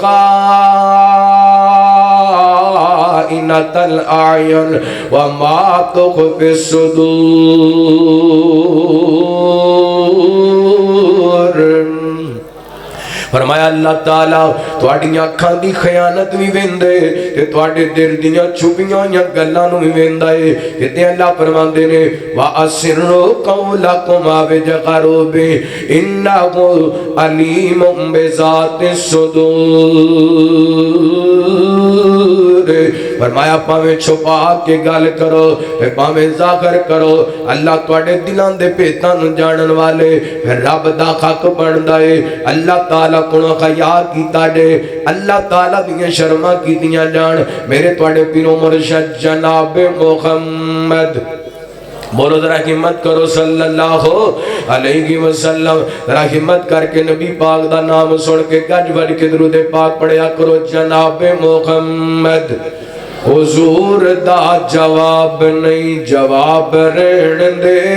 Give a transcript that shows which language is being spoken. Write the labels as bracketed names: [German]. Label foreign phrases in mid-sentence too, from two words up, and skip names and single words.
[Arabic] خائنۃ الاعین وما تخفی الصدور [Punjabi] فرمایا اللہ تعالیٰ تواڈیاں اکھاں دی خیانت بھی ویندے تے تواڈے دل دیاں چھپیاں ہوئیاں گلاں نوں بھی ویندا ہے تے اللہ فرماندے نے [Arabic] واسروا قولکم او جہروا بہ انہ علیم بذات [Punjabi] الصدور فرمایا پاویں چھپا کے گل کرو پاویں ظاہر کرو اللہ تواڈے دلاں دے بھیتاں نوں جانن والے رب دا حق بندا ہے اللہ تعالیٰ کونوں حیا کیتا دے اللہ تعالیٰ دیاں شرماں کیتیاں جان میرے تواڈے پیرو مرشد جناب محمد [Urdu] بولو ذرا ہمت کرو [Arabic] صلی اللہ علیہ وسلم [Punjabi] ذرا ہمت کر کے نبی پاک دا نام سن کے گج بڑھ کے درود پاک پڑھیا کرو جناب محمد حضور دا جواب نہیں جواب رہن دے